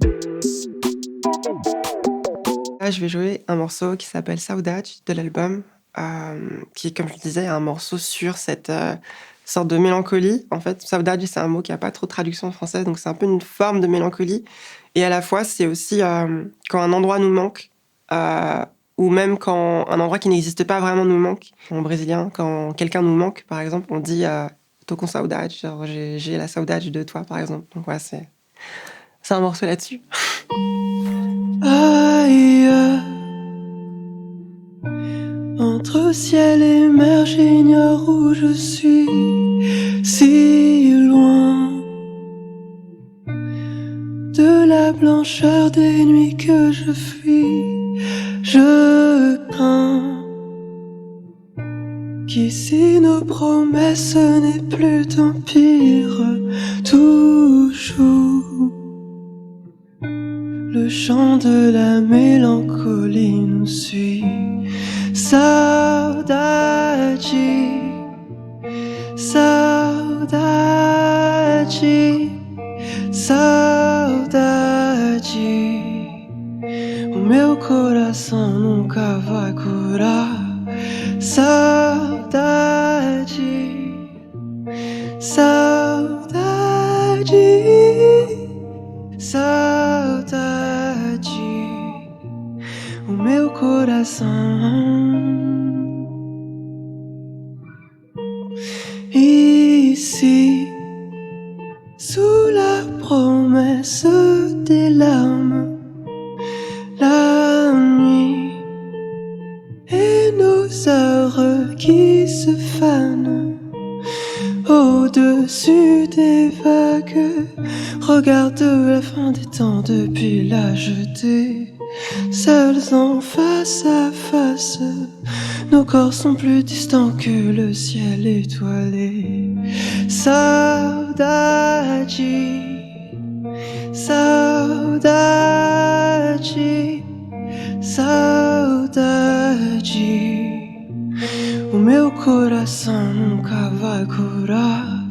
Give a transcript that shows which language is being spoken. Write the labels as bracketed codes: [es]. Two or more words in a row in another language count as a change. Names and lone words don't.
[fr] Là, je vais jouer un morceau qui s'appelle Saudade de l'album, qui est, comme je le disais, un morceau sur cette sorte de mélancolie. En fait, Saudade, c'est un mot qui n'a pas trop de traduction en français, donc c'est un peu une forme de mélancolie. Et à la fois, c'est aussi quand un endroit nous manque, ou même quand un endroit qui n'existe pas vraiment nous manque. En brésilien, quand quelqu'un nous manque, par exemple, on dit [pt] tô com saudade, [fr] genre j'ai la saudade de toi, par exemple. Donc ouais, c'est un morceau là-dessus. Aïe, entre ciel et mer, j'ignore où je suis, si loin de la blancheur des nuits que je fuis. Je crains qu'ici nos promesses n'aient plus d'empire. Toujours Le chant de la mélancolie nous suit. [pt] Saudade, saudade, saudade. O meu coração nunca vai curar. Saudade, saudade, saudade. O meu coração. [fr] Ici, sous la promesse des larmes, la nuit et nos heures qui se fanent au-dessus des vagues. Regarde la fin des temps depuis la jetée. Seuls en face à face, nos corps sont plus distants que le ciel étoilé. [pt] Saudade, saudade, saudade. O meu coração nunca vai curar.